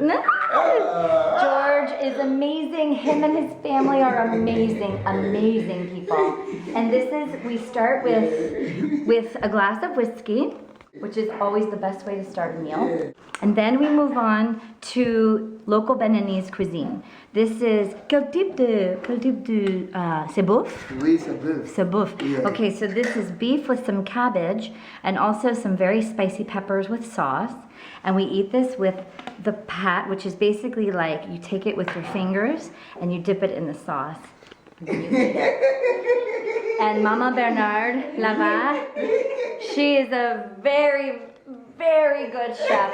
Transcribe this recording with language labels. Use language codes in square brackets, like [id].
[en] No. George is amazing. Him and his family are amazing, amazing people. And we start with a glass of whiskey, which is always the best way to start a meal. And then we move on to local Beninese cuisine. This is [fr] quel type de c'est boeuf? Oui, c'est bœuf. C'est boeuf. [en] Yeah. Okay, so this is beef with some cabbage and also some very spicy peppers with sauce. And we eat this with the pat, which is basically like you take it with your fingers and you dip it in the sauce. And then you eat it. And Mama Bernard Lava, she is a very, very good chef.